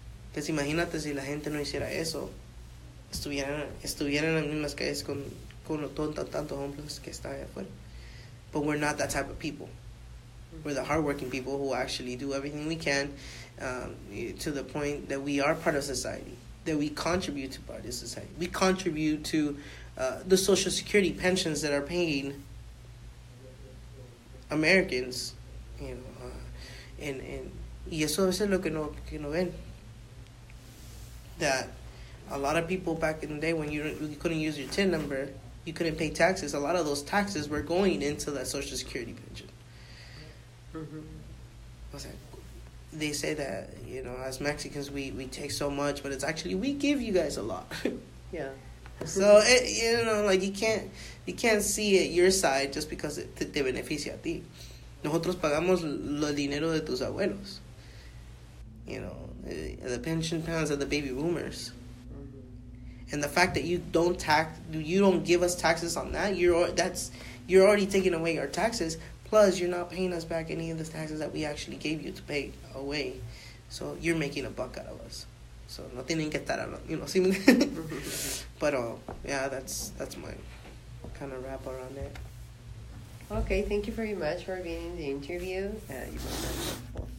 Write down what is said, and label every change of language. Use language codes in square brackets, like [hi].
[en] Because [es] imagínate si la gente no hiciera eso, estuvieran en las mismas calles con tantos homeless que están allá afuera. [en] But we're not that type of people. We're the hardworking people who actually do everything we can to the point that we are part of society, that we contribute to part of society. We contribute to the Social Security pensions that are paying Americans, [es] y eso es lo que no ven. [en] That a lot of people back in the day when you couldn't use your TIN number, you couldn't pay taxes. A lot of those taxes were going into that Social Security pension. They say that, as Mexicans, we take so much, but it's actually, we give you guys a lot. Yeah. So, like you can't see it your side just because [es] te beneficia a ti. Nosotros pagamos el dinero de tus abuelos. [en] The pension plans of the baby boomers. And the fact that you don't give us taxes on that, you're already taking away our taxes. Plus, you're not paying us back any of the taxes that we actually gave you to pay away. So you're making a buck out of us. [es] So no tienen que estar hablando, see. [en] But yeah, that's my kind of wrap around it. Okay, thank you very much for being in the interview. You